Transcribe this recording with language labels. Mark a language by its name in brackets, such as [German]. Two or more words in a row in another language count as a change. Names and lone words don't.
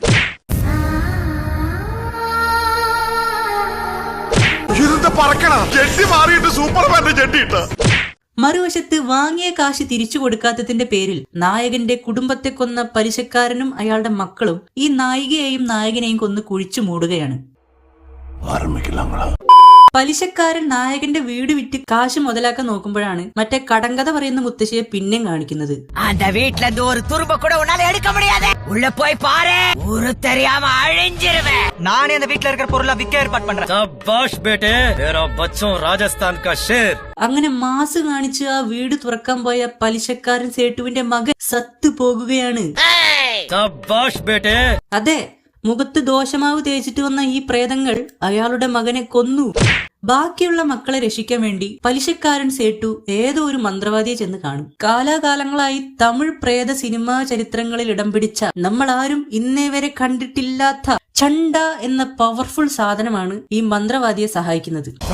[Malayalam] മറുവശത്ത് വാങ്ങിയ കാശ് തിരിച്ചു കൊടുക്കാത്തതിന്റെ പേരിൽ നായകന്റെ കുടുംബത്തെ കൊന്ന പലിശക്കാരനും അയാളുടെ മക്കളും ഈ നായികയെയും നായകനെയും കൊന്ന് കുഴിച്ചു മൂടുകയാണ്. പലിശക്കാരൻ നായകന്റെ വീട് വിറ്റ് കാശ് മുതലാക്കാൻ നോക്കുമ്പോഴാണ് മറ്റേ കടങ്കഥ പറയുന്ന മുത്തശ്ശിയെ പിന്നെയും കാണിക്കുന്നത്. [Tamil] அந்த வீட்ல இருந்து ஒரு துரும்ப கூட உன்னால எடுக்க முடியாது, உள்ள போய் பாரு, ஊரு தெரியாம அழிஞ்சிருவேன். நானே அந்த வீட்ல இருக்கிற பொருளை விற்க ஏற்பாடு பண்றேன். [Hindi] शाबाश बेटे, तेरा बच्चों राजस्थान का शेर. [Malayalam] അങ്ങനെ മാസ് കാണിച്ച് ആ വീട് തുറക്കാൻ പോയ പലിശക്കാരൻ സേട്ടുവിന്റെ മകൻ സത്ത് പോകുകയാണ്. [Hindi] शाबाश बेटे. [Malayalam] അതെ, മുഖത്ത് ദോശമാവ് തേച്ചിട്ട് വന്ന ഈ പ്രേതങ്ങൾ അയാളുടെ മകനെ കൊന്നു. ബാക്കിയുള്ള മക്കളെ രക്ഷിക്കാൻ വേണ്ടി പലിശക്കാരൻ സേട്ടു ഏതോ ഒരു മന്ത്രവാദിയെ ചെന്ന് കാണും. കാലാകാലങ്ങളായി തമിഴ് പ്രേത സിനിമാ ചരിത്രങ്ങളിൽ ഇടം പിടിച്ച നമ്മൾ ആരും ഇന്നേ വരെ കണ്ടിട്ടില്ലാത്ത ചണ്ട എന്ന പവർഫുൾ സാധനമാണ് ഈ മന്ത്രവാദിയെ സഹായിക്കുന്നത്.